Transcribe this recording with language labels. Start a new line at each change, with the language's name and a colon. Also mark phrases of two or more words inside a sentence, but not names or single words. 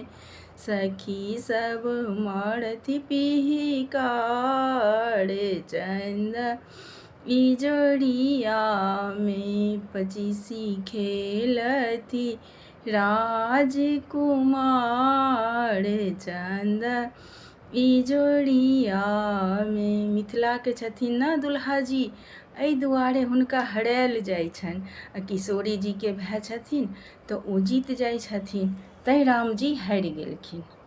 Maithili: सखी सब मरती पिहिकार, चंद इजोरिया में। पचीसी खेलती राजकुमार, चंद इजोरिया में। मिथिला के छथिन ना दुल्हा जी, एहि दुआरे हुनका हरायल जाइ छनि। आ किशोरी जी के भाई छथिन तऽ ओ जीत जाइ छथिन, तैं राम जी हारि गेलखिन।